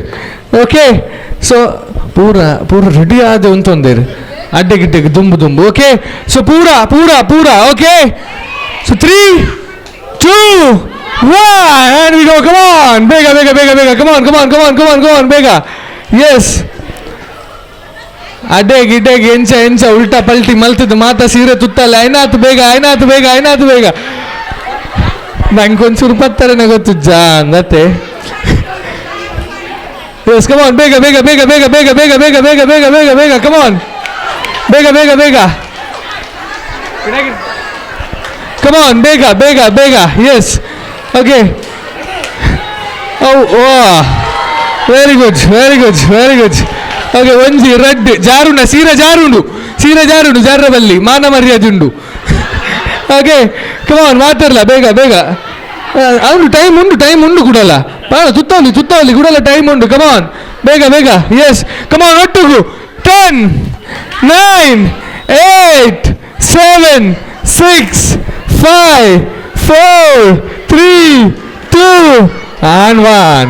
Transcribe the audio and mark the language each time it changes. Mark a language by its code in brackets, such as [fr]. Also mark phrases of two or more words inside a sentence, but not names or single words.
[en] okay, so [tcy] ಪೂರ ರೆಡಿ ಆದ ಅಂತಂದೇರು ಅಡ್ಡೆಗಿಡ್ಡೆಗೆ ದುಂಬು. [en] okay, so [tcy] ಪೂರ ಓಕೆ. ಸೊ 3 2 1 [en] and we go. Come on, ಬೇಗ come on ಬೇಗ. [tcy] ಎಸ್ ಅಡ್ಡೆ ಗಿಡ್ಡೆಗೆ ಎಂಚ ಉಲ್ಟಾ ಪಲ್ಟಿ ಮಲ್ತಿದ್ದು ಮಾತ ಸೀರೆ ತುತ್ತಲ್ಲ ಐನಾತು ಬೇಗ ನಂಗೆ ಒಂಚೂರು ಪತ್ತರನೆ ಗೊತ್ತು ಜಾಂದತ್ತೆ. [en] yes come on ಬೇಗ come on ಬೇಗ come on ಬೇಗ. yes okay, oh very good. ಓಕೆ, [tcy] ಒಂಜಿ ರೆಡ್ ಜಾರುಂಡ ಸೀರೆ ಜಾರುಂಡು ಜಾರಬಲ್ಲಿ ಮಾನ ಮರ್ಯಾದೆ ಉಂಡು. [en] okay, come on [tcy] ಮಾತಾಡಲ್ಲ ಬೇಗ ಅವನು ಟೈಮ್ ಉಂಡು ಕೂಡಲ್ಲ ಬಾಳ ತುತ್ತವಲ್ಲಿ ಕೂಡಲ್ಲ ಟೈಮ್ ಉಂಡು. ಕಮಾನ್ ಬೇಗ. [en] yes come on [tcy] ಒಟ್ಟುಗು 10 9 8 7 6 5 4 3 2 [en] and 1.